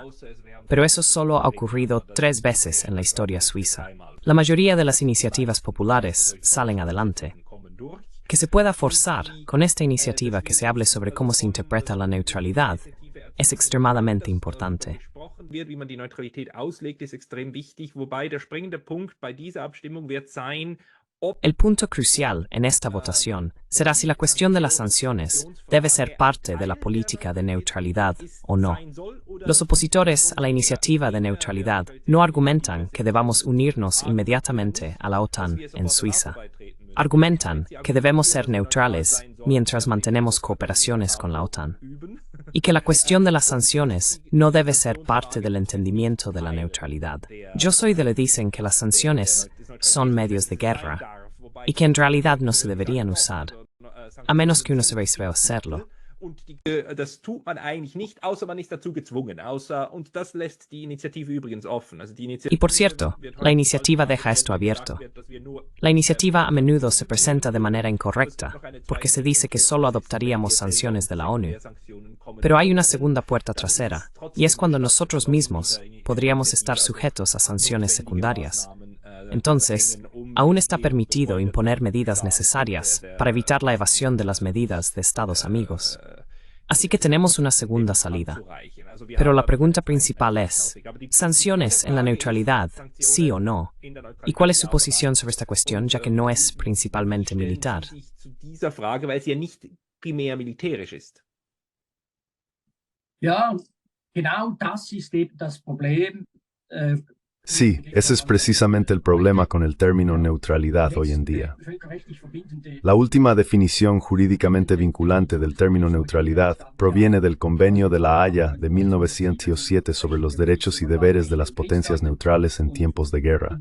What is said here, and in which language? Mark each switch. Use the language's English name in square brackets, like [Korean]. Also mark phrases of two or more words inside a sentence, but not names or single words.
[Spanish] Pero eso solo ha ocurrido 3 veces en la historia suiza. La mayoría de las iniciativas populares salen adelante. Que se pueda forzar con esta iniciativa que se hable sobre cómo se interpreta la neutralidad es extremadamente importante. [German] Wie man die Neutralität auslegt, ist extrem wichtig, wobei der springende Punkt bei dieser Abstimmung wird sein, [Spanish] El punto crucial en esta votación será si la cuestión de las sanciones debe ser parte de la política de neutralidad o no. Los opositores a la iniciativa de neutralidad no argumentan que debamos unirnos inmediatamente a la OTAN en Suiza. Argumentan que debemos ser neutrales mientras mantenemos cooperaciones con la OTAN, y que la cuestión de las sanciones no debe ser parte del entendimiento de la neutralidad. Yo soy de los que dicen que las sanciones son medios de guerra y que en realidad no se deberían usar, a menos que uno se reserve a hacerlo. [German] Das tut man eigentlich nicht, außer man ist dazu gezwungen. Und das lässt die Initiative übrigens offen. [Spanish] Y por cierto, la iniciativa deja esto abierto. La iniciativa a menudo se presenta de manera incorrecta, porque se dice que solo adoptaríamos sanciones de la ONU. Pero hay una segunda puerta trasera, y es cuando nosotros mismos podríamos estar sujetos a sanciones secundarias. Entonces, aún está permitido imponer medidas necesarias para evitar la evasión de las medidas de Estados amigos. Así que tenemos una segunda salida. Pero la pregunta principal es, ¿sanciones en la neutralidad, sí o no? ¿Y cuál es su posición sobre esta cuestión, ya que no es principalmente militar? [German] Ja, genau das ist eben das Problem. [Spanish] Sí, ese es precisamente el problema con el término neutralidad hoy en día. La última definición jurídicamente vinculante del término neutralidad proviene del Convenio de La Haya de 1907 sobre los derechos y deberes de las potencias neutrales en tiempos de guerra.